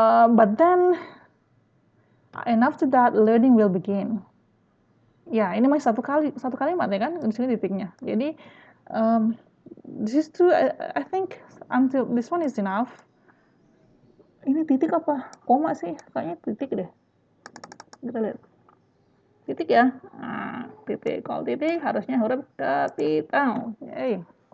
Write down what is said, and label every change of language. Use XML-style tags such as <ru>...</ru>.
<en>But then, and after that, learning will begin.</en> <id>Ya, ini masih satu kalimat ya kan, di sini titiknya. Jadi,</id> <en>this is true. I think until this one is enough.</en> <id>Ini titik apa? Koma sih? Kayaknya titik deh. Kita lihat. Titik ya. Nah, titik. Kalau titik harusnya huruf kapital. Yay.</id>